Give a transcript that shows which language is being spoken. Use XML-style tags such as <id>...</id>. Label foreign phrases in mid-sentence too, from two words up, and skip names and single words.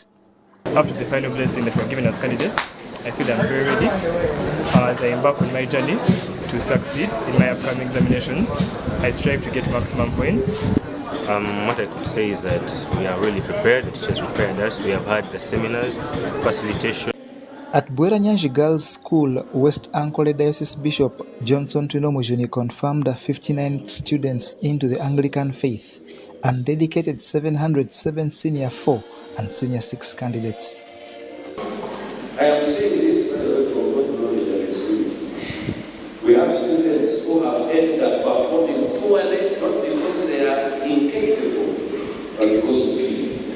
<en>After the final blessing that we're given as candidates, I feel I'm very ready as I embark on my journey to succeed in my upcoming examinations. I strive to get maximum points. What I could say is that we are really prepared. The teachers prepared us. We have had the seminars, facilitation. At Bwera Nyanji Girls School, West Ankole Diocese Bishop Johnson Tunomujuni confirmed 59 students into the Anglican faith and dedicated 707 Senior 4 and Senior 6 candidates. I am saying this from both knowledge and experience. We have students who have ended up performing poorly, not because they are incapable, but because of fear.</en>